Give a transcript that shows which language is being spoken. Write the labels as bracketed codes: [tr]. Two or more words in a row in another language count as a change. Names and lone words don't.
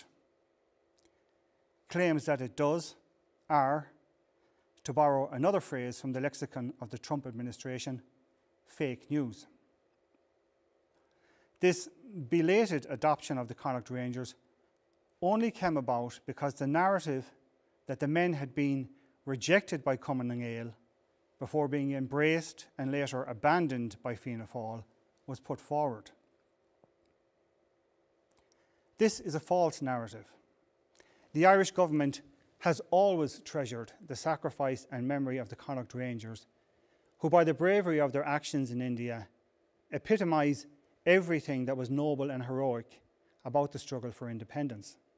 [en] Claims that it does are, to borrow another phrase from the lexicon of the Trump administration, fake news. This belated adoption of the Connacht Rangers only came about because the narrative that the men had been rejected by Cumann na nGaedheal before being embraced and later abandoned by Fianna Fáil was put forward. This is a false narrative. The Irish government has always treasured the sacrifice and memory of the Connacht Rangers, who by the bravery of their actions in India epitomise everything that was noble and heroic about the struggle for independence.